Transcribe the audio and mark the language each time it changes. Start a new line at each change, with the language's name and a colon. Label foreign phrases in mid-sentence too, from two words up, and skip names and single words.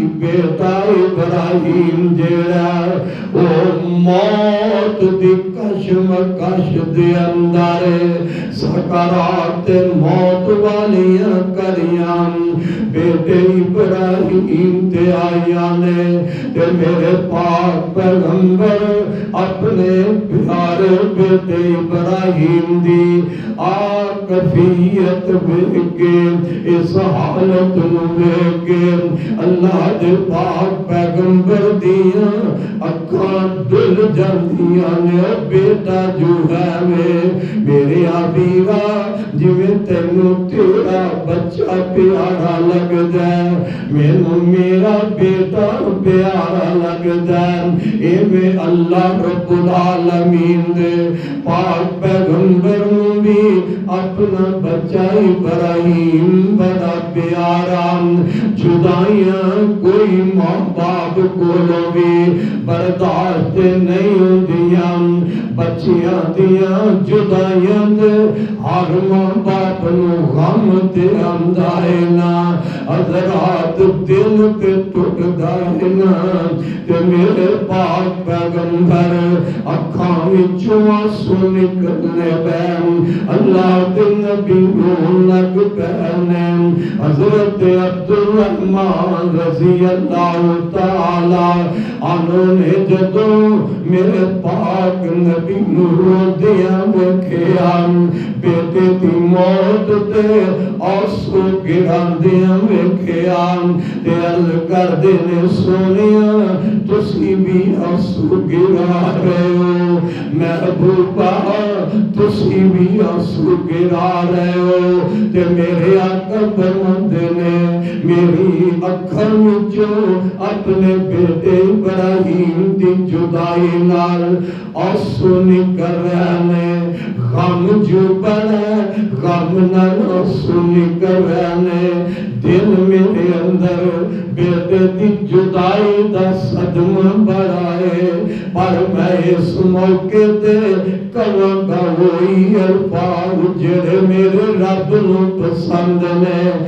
Punjabi: بیٹا ابراہیم جیڑا او موت دی کشمکش دے اندر سکرات موت والیاں کریاں بیٹے ابراہیم تے آیا نے تے میرے پاک پیغمبر اپنے پیارے بیٹے ابراہیم دی کفیت ویکھ کے اس حالت نو ویکھ کے اللہ دے پاک پیغمبر دیاں اکھاں ڈل جاندیاں نے. بیٹا جو ہے میرے آبیرا جویں تینوں تیرا بچہ پیارا لگدا ہے مینوں میرا بیٹا پیارا لگدا ہے. ایویں اللہ رب العالمین دے پاک پیغمبر نوں بھی اپنا بچہ ابراہیم بڑا پیارا. جدائیاں کوئی ماں باپ کولوں بھی برداشت نہیں ہوندیاں. بچیاں دیاں جدائیاں دے ہر ماں باپ نو غم تے آندا ہے نا. حضرات دل تے ٹوٹدا ہے نا. تے میرے پاک پیغمبر اکھاں وچوں آنسو نکلنے پے. اللہ دے نبی رون لگ پے. حضرت عبد الرحمن
Arabic: رضی اللہ تعالی عنہ
Punjabi: نے جدوں میرے پاک نبی نو روندیاں ویکھیا بیٹے دی موت تے آنسو گراندیاں ویکھیا تے عرض کردے نے سونیا تسی بھی آنسو گرا رہے ہو محبوبہ تسی بھی آنسو گرا رہے ہو. تے میرے آقا فرماندے نے میری اکھاں وچوں اپنے بیٹے ابراہیم دی جدائی نال آنسو نکل رہے نے. غم جو بڑا غم نال آنسو نکل رہے نے. دل میرے اندر بیٹے دی جدائی دا صدمہ بڑا ہے پر میں اس موقع تے کہاں گا وہی الفاظ جڑے میرے رب نو پسند نے.